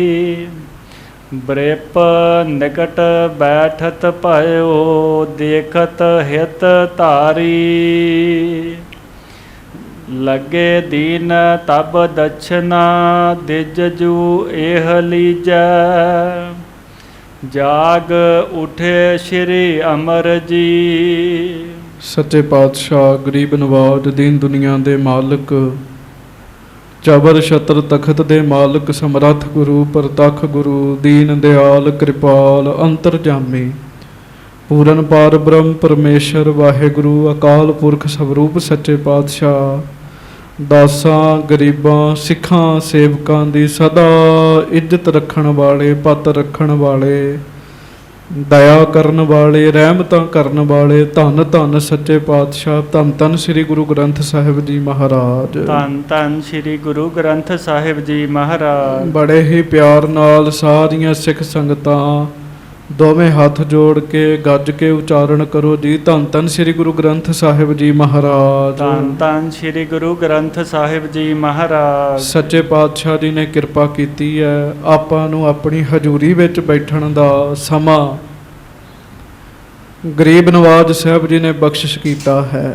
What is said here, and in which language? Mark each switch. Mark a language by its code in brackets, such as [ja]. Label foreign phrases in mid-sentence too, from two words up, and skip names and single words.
[bra] बृप निकट बैठत भयो, देखत हित तारी। लगे दीन तब दक्षिणा, दिजजू एह लीजै। जाग उठे श्री अमर जी। [pa] ਸੱਚੇ ਪਾਤਸ਼ਾਹ ਗਰੀਬ ਨਵਾਜ਼ ਦੀਨ ਦੁਨੀਆ ਦੇ ਮਾਲਕ, ਜਬਰ ਛਤਰ ਤਖ਼ਤ ਦੇ ਮਾਲਕ, ਸਮਰੱਥ ਗੁਰੂ ਪਰਤੱਖ ਗੁਰੂ, ਦੀਨ ਦਇਆਲ ਕ੍ਰਿਪਾਲ ਅੰਤਰਜਾਮੀ, ਪੂਰਨ ਪਾਰ ਬ੍ਰਹਮ ਪਰਮੇਸ਼ਰ ਵਾਹਿਗੁਰੂ ਅਕਾਲ ਪੁਰਖ ਸਰੂਪ ਸੱਚੇ ਪਾਤਸ਼ਾਹ ਦਾਸਾਂ ਗਰੀਬਾਂ ਸਿੱਖਾਂ ਸੇਵਕਾਂ ਦੀ ਸਦਾ ਇੱਜ਼ਤ ਰੱਖਣ ਵਾਲੇ, ਪਤ ਰੱਖਣ ਵਾਲੇ, ਦਇਆ ਕਰਨ ਵਾਲੇ, ਰਹਿਮਤਾਂ ਕਰਨ ਵਾਲੇ, ਧੰਨ ਧੰਨ ਸੱਚੇ ਪਾਤਸ਼ਾਹ, ਧੰਨ ਧੰਨ ਸ੍ਰੀ ਗੁਰੂ ਗ੍ਰੰਥ ਸਾਹਿਬ ਜੀ ਮਹਾਰਾਜ, ਧੰਨ ਧੰਨ ਸ੍ਰੀ ਗੁਰੂ ਗ੍ਰੰਥ ਸਾਹਿਬ ਜੀ ਮਹਾਰਾਜ। ਬੜੇ ਹੀ ਪਿਆਰ ਨਾਲ ਸਾਰੀਆਂ ਸਿੱਖ ਸੰਗਤਾਂ ਦੋਵੇਂ ਹੱਥ ਜੋੜ ਕੇ ਗੱਜ ਕੇ ਉਚਾਰਨ ਕਰੋ ਜੀ। ਧੰਨ ਧੰਨ ਸ੍ਰੀ ਗੁਰੂ ਗ੍ਰੰਥ ਸਾਹਿਬ ਜੀ ਮਹਾਰਾਜ। ਧੰਨ ਧੰਨ ਸ੍ਰੀ ਗੁਰੂ ਗ੍ਰੰਥ ਸਾਹਿਬ ਜੀ ਮਹਾਰਾਜ। ਸੱਚੇ ਪਾਤਸ਼ਾਹ ਜੀ ਨੇ ਕਿਰਪਾ ਕੀਤੀ ਹੈ, ਆਪਾਂ ਨੂੰ ਆਪਣੀ ਹਜ਼ੂਰੀ ਵਿੱਚ ਬੈਠਣ ਦਾ ਸਮਾਂ ਗਰੀਬ ਨਵਾਜ਼ ਸਾਹਿਬ ਜੀ ਨੇ ਬਖਸ਼ਿਸ਼ ਕੀਤਾ ਹੈ।